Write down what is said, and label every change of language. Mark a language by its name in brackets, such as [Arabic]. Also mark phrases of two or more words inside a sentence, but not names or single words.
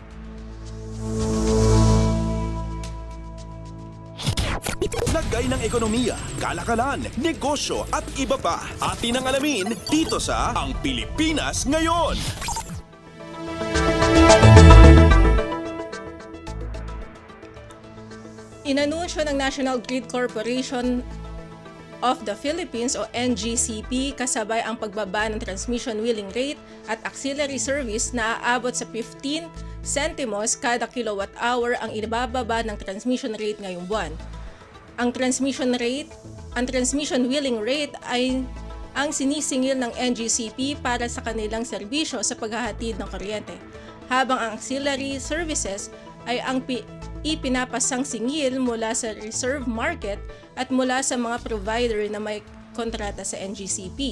[Filipino] Lagay ng ekonomiya, kalakalan, negosyo at iba pa. Atin ang alamin dito sa Ang Pilipinas Ngayon. Inanunsyo ng National Grid Corporation of the Philippines o NGCP kasabay ang pagbaba ng [English] transmission wheeling rate [Filipino] at [English] auxiliary service [Filipino] na aabot sa 15 centimos kada [English] kilowatt hour [Filipino] ang ibababa ng [English] transmission rate [Filipino] ngayong buwan. Ang [English] transmission wheeling rate [Filipino] ay ang sinisingil ng NGCP para sa kanilang serbisyo sa paghahatid ng kuryente, habang ang [English] auxiliary services [Filipino] ay ang ipinapasang singil mula sa [English] reserve market [Filipino] at mula sa mga provider na may kontrata sa NGCP.